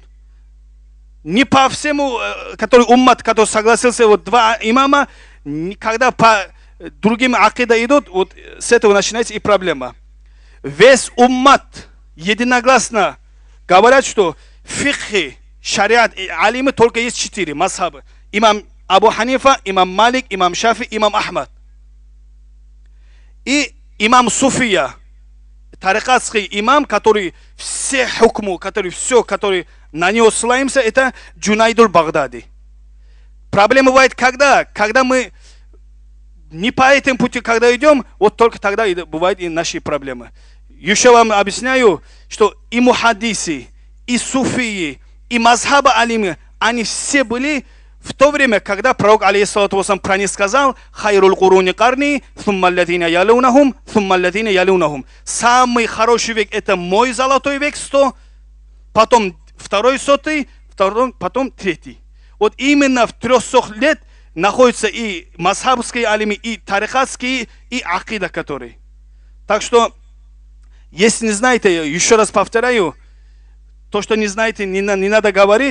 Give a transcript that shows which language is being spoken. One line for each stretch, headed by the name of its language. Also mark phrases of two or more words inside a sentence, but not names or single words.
Russian: Не по всему, который уммат, который согласился, вот 2 имама, когда по другим акида идут, вот с этого начинается и проблема. Весь уммат единогласно говорят, что фикхи, шариат и алимы только есть 4 мазхабы. Имам Абу Ханифа, имам Малик, имам Шафи, имам Ахмад. И имам Суфия, тарикатский имам, который все хукму, который на него ссылаемся, это Джунайдуль Багдади. Проблема бывает когда мы не по этому пути, когда идем, вот только тогда и бывают и наши проблемы. Еще вам объясняю, что и мухаддисы, и суфии, и мазхаба алимы, они все были в то время, когда пророк,
Arabic: عليه الصلاة والسلام,
Russian: про них сказал,
Arabic: «خير القرون قرني ثم الذين يلونهم ثم الذين يلونهم».
Russian: Самый хороший век – это мой золотой век, 100, потом второй 100, потом 3. Вот именно в 300 лет находятся и мазхабские алимы, и тарикатские, и акида, которые. Так что, если не знаете, еще раз повторяю, то, что не знаете, не надо говорить.